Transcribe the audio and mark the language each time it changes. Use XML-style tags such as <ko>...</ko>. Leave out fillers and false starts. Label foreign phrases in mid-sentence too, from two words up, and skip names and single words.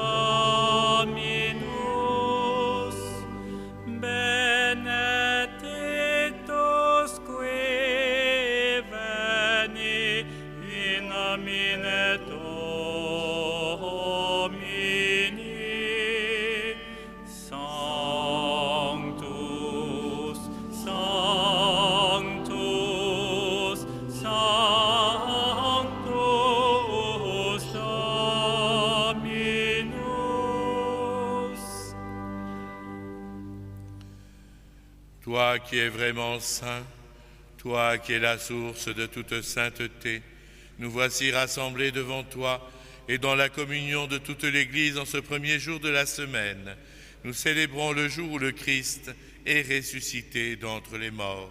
<la>Dominus, benedictus qui veni in nomine Domini. Sanctus, Sanctus, Sanctus Dominus.</la> <fr>Toi qui es vraiment saint, toi qui es la source de toute sainteté, nous voici rassemblés devant toi et dans la communion de toute l'Église en ce premier jour de la semaine. Nous célébrons le jour où le Christ est ressuscité d'entre les morts.</fr>